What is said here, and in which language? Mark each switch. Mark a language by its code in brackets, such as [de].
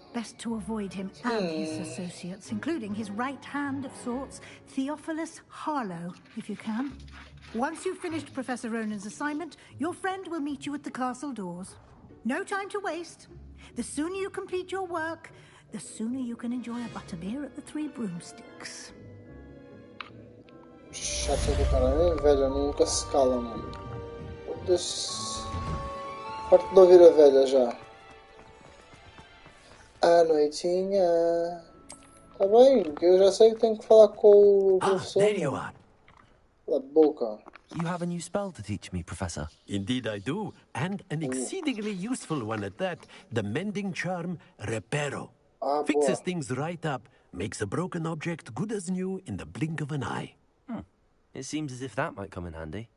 [en] Best to avoid him and his associates, including his right hand of sorts, Theophilus Harlow, if you can. Once you've finished Professor Ronan's assignment, your friend will meet you at the castle doors. No time to waste. The sooner you complete your work, the sooner you can enjoy a butterbeer at the Three Broomsticks. [pt] Chata do caralho, velho, nunca se cala, mano. Farto de ouvir a velha já. À noitinha. Tá bem, que eu já sei que tenho que falar com o professor. [en] There you are. La boca. You have a new spell to teach me, Professor. Indeed I do, and an exceedingly useful one at that. The mending charm, Reparo. Fixes things right up, makes a broken object good as new in the blink of an eye. It seems as if that might come in handy.